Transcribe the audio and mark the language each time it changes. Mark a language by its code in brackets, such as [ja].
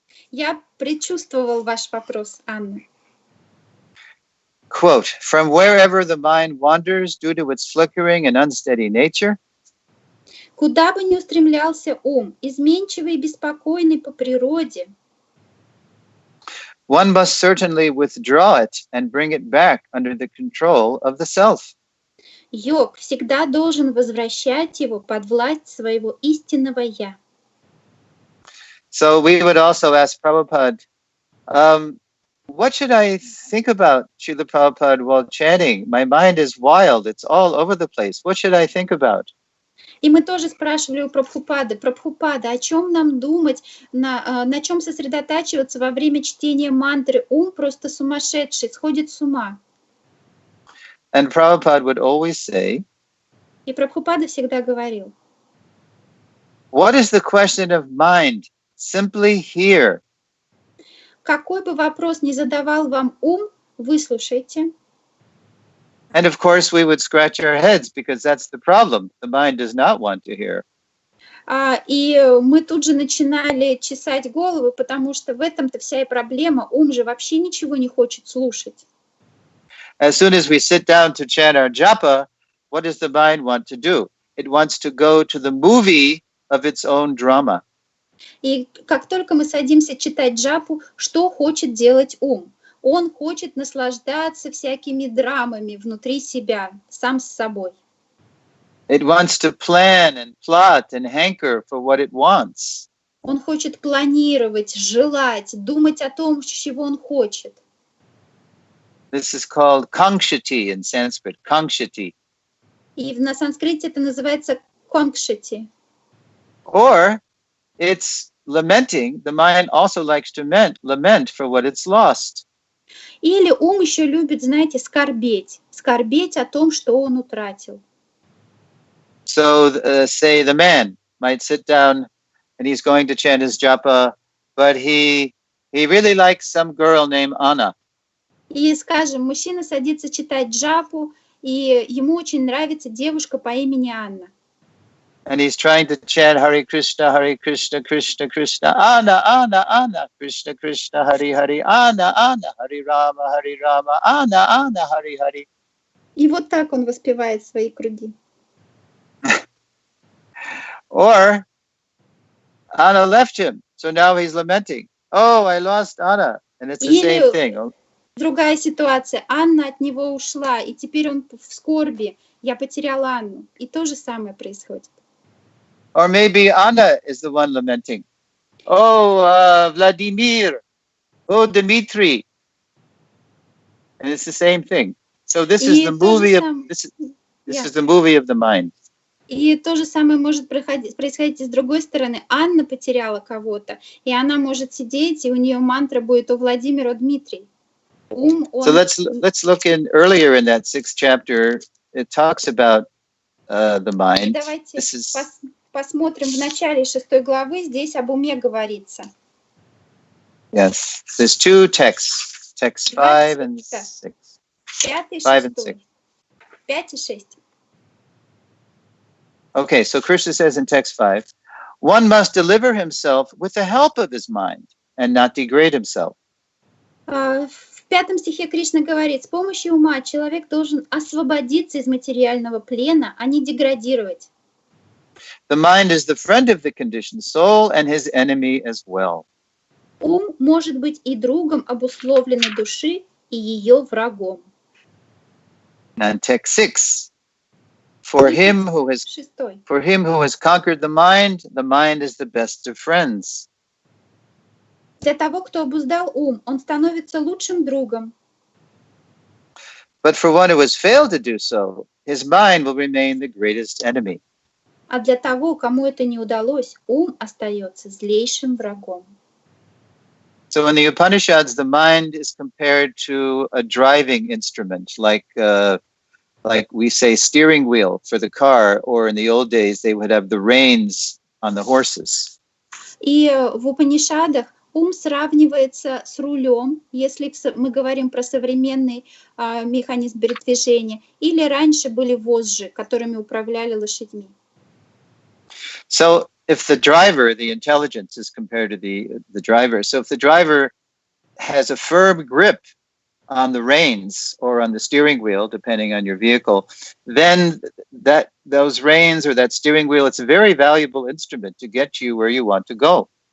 [ru] Я предчувствовал ваш вопрос, Анна. [en] Quote, from wherever the mind wanders due to its flickering and unsteady nature, [ru] Куда бы ни устремлялся ум, изменчивый и беспокойный по природе, [en] one must certainly withdraw it and bring it back under the control of the self. [ru] йог всегда должен возвращать его под власть своего истинного «я». [en] So we would also ask Prabhupada, what should I think about Srila Prabhupada while chanting? My mind is wild. It's all over the place. What should I think about? [ru] И мы тоже спрашивали у Прабхупады, Прабхупада, о чем нам думать, на чем сосредотачиваться во время чтения мантры? Ум просто сумасшедший, сходит с ума. [en] And Prabhupada would always say, [ru] И Прабхупада всегда говорил, [en] what is the question of mind? Simply hear. [ru] какой бы вопрос ни задавал вам ум, выслушайте. [en] And of course, we would scratch our heads because that's the problem. The mind does not want to hear. [ru] И мы тут же начинали чесать голову, потому что в этом-то вся и проблема. Ум же вообще ничего не хочет слушать. [en] As soon as we sit down to chant our japa, what does the mind want to do? It wants to go to the movie of its own drama. [ru] И как только мы садимся читать джапу, что хочет делать ум? Он хочет наслаждаться всякими драмами внутри себя, сам с собой. [en] It wants to plan and plot and hanker for what it wants. [ru] Он хочет планировать, желать, думать о том, чего он хочет. [en] This is called kankshati in Sanskrit, kankshati. [ru] И на санскрите это называется конгшати. [en] Or it's lamenting. The mind also likes to lament for what it's lost. [ru] Или ум еще любит, знаете, скорбеть. Скорбеть о том, что он утратил. [en] So say the man might sit down and he's going to chant his japa, but he really likes some girl named Anna. [ru] И, скажем, мужчина садится читать джапу, и ему очень нравится девушка по имени Анна. [en] And he's trying to chant Hare Krishna, Krishna Krishna, Anna, Anna, Anna, Krishna, Krishna, Hare Hare, Anna, Anna, Hare Rama, Anna, Anna, Hare Hare. [ru] И вот так он воспевает свои круги. [en] Or Anna left him, so now he's lamenting. Oh, I lost Anna. And it's the same thing. [ru] Другая ситуация. Анна от него ушла, и теперь он в скорби. Я потерял Анну. И то же самое происходит. [en] Or maybe Anna is the one lamenting. Oh, Vladimir. Oh, Dmitry. And it's the same thing. So this is the movie of this is the movie of the mind. [ru] И то же самое может происходить и с другой стороны. Анна потеряла кого-то, и она может сидеть, и у нее мантра будет о Владимир, о Дмитрий. [en] So let's look in earlier in that 6th chapter. It talks about the mind. [ru] Давайте посмотрим в начале 6 главы, здесь об уме говорится. [en] Yes, there's two texts, text 5 and 6. 5 and 6. [ru] 5 и 6. [en] Okay, so Krishna says in text 5, one must deliver himself with the help of his mind and not degrade himself. [ru] В 5 стихе Кришна говорит, с помощью ума человек должен освободиться из материального плена, а не деградировать. [en] The mind is the friend of the conditioned soul and his enemy as well. [ru] Ум может быть и другом обусловленной души, и ее врагом. [en] And text 6. For him who has conquered the mind is the best of friends. [ru] Для того, кто обуздал ум, он становится лучшим другом. [en] But for one who has failed to do so, his mind will remain the greatest enemy. [ru] А для того, кому это не удалось, ум остается злейшим врагом. [en] So in the Upanishads, the mind is compared to a driving instrument, like we say steering wheel for the car, or in the old days, they would have the reins on the horses. [ru] И в Упанишадах ум сравнивается с рулем, если мы говорим про современный механизм передвижения, или раньше были вожжи, которыми управляли лошадьми. [en] So if the driver, the intelligence is compared to the driver. So if the driver has a firm grip on the reins or on the steering wheel, depending on your vehicle, then those reins or that steering wheel, it's a very valuable instrument to get you where you want to go.